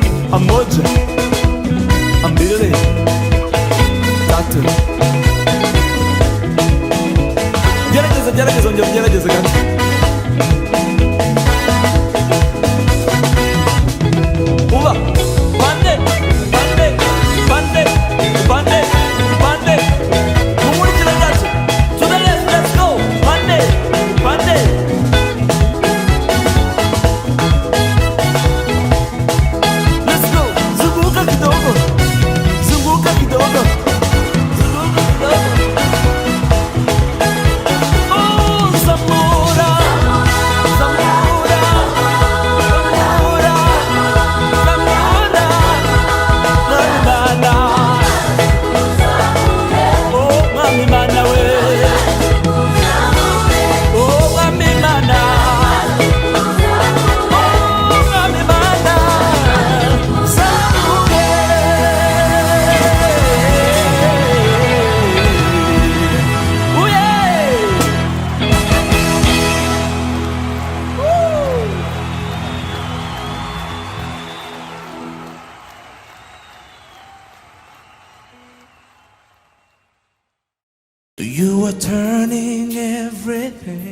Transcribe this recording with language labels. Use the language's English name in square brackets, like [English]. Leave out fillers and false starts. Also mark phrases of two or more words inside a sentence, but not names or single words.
[Swahili] moja, mbili, tatu. [Kinyarwanda] Gerageza njya ugerageze gato. Uba bande bande bande bande bande. Mumurikira gato. [English] To the left, let's go. [Kinyarwanda] Bande bande. [English] Let's go. [Swahili] Zunguka kidogo. Zunguka kidogo. Zunguka kidogo. Oh, Zamora. Zamora. Zamora. Zamora. Mamimana. Oh, mamimana we. Oh, mamimana. Oh, mamimana. Zamora. [English] Oh, yeah. You are turning everything.